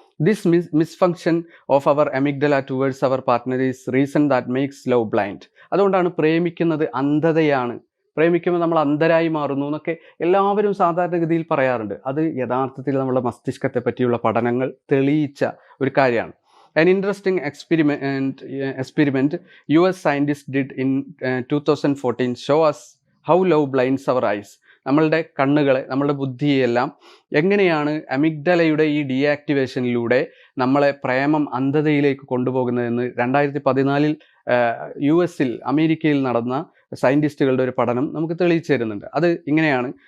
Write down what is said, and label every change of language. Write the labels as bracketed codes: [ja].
[en] This misfunction of our amygdala towards our partner is reason that makes love blind. [ml] അതുകൊണ്ടാണ് പ്രേമിക്കുന്നത് അന്ധതയാണ്, പ്രേമിക്കുമ്പോൾ നമ്മൾ അന്ധരായി മാറുന്നു എന്നൊക്കെ എല്ലാവരും സാധാരണഗതിയിൽ പറയാറുണ്ട്. അത് യഥാർത്ഥത്തിൽ നമ്മുടെ മസ്തിഷ്കത്തെ പറ്റിയുള്ള പഠനങ്ങൾ തെളിയിച്ച ഒരു കാര്യമാണ്. [en] An interesting experiment US scientists did in 2014 show us how love blinds our eyes. [ml] നമ്മളുടെ കണ്ണുകളെ, നമ്മളുടെ ബുദ്ധിയെല്ലാം എങ്ങനെയാണ് അമിഗ്ഡലയുടെ ഈ ഡീആക്ടിവേഷനിലൂടെ നമ്മളെ പ്രേമം അന്ധതയിലേക്ക് കൊണ്ടുപോകുന്നതെന്ന് 2014 US-ൽ, അമേരിക്കയിൽ നടന്ന സയൻറ്റിസ്റ്റുകളുടെ ഒരു പഠനം നമുക്ക് തെളിയിച്ചു തരുന്നുണ്ട്. അത് ഇങ്ങനെയാണ്.